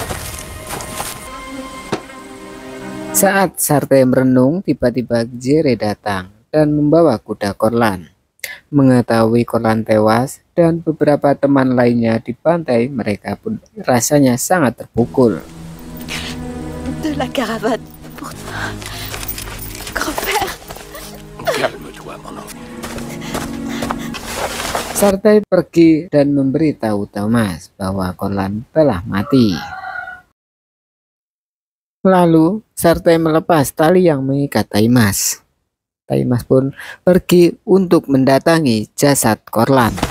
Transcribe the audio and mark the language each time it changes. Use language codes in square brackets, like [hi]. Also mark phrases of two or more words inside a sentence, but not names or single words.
[id] Saat Sartai merenung, tiba-tiba Jere datang dan membawa kuda Corlan. Mengetahui Corlan tewas dan beberapa teman lainnya di pantai, mereka pun rasanya sangat terpukul. [fr] De la caravane pour grand-père. Calme-toi, mon enfant. [id] Sartai pergi dan memberitahu Thomas bahwa Corlan telah mati. Lalu Sartai melepas tali yang mengikat Taimas. Taimas pun pergi untuk mendatangi jasad Corlan.